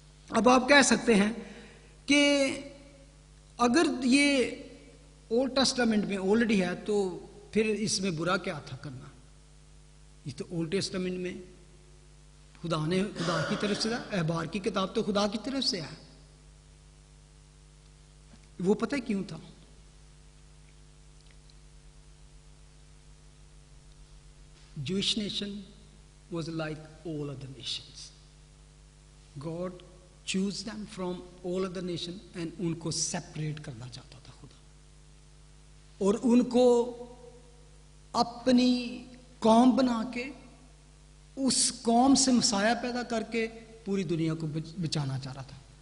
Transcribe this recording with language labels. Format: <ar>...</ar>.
<ur>اب آپ کہہ سکتے ہیں کہ اگر یہ اولڈ ٹیسٹامنٹ میں آلریڈی ہے تو پھر اس میں برا کیا تھا کرنا؟ یہ تو اولڈ ٹیسٹامنٹ میں خدا کی طرف سے تھا، احبار کی کتاب تو خدا کی طرف سے ہے. وہ پتہ کیوں تھا؟</ur> <en>Jewish nation was like all other nations. God choose them from all other nation and</en> <ur>ان کو سیپریٹ کرنا چاہتا تھا خدا، اور ان کو اپنی قوم بنا کے اس قوم سے مسایہ پیدا کر کے پوری دنیا کو بچانا چاہ رہا تھا.</ur>